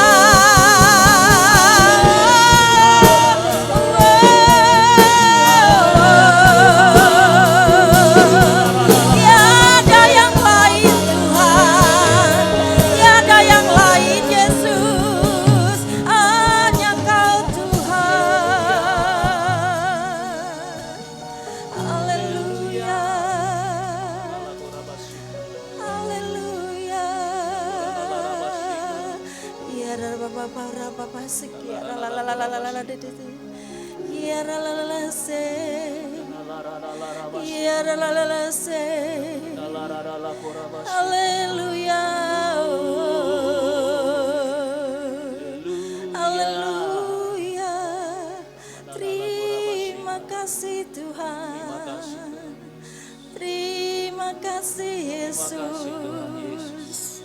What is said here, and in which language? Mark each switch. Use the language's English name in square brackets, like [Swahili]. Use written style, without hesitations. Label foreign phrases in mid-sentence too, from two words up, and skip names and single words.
[Indonesian] Tiada yang lain Tuhan, tiada yang lain Yesus, hanya Kau Tuhan. Haleluya, haleluya. Ya Rabba Bapa sekian la la la la la la de. Ya la la la la se. Ya la la la la se. Haleluya. Haleluya. Terima kasih Tuhan. Terima kasih Yesus.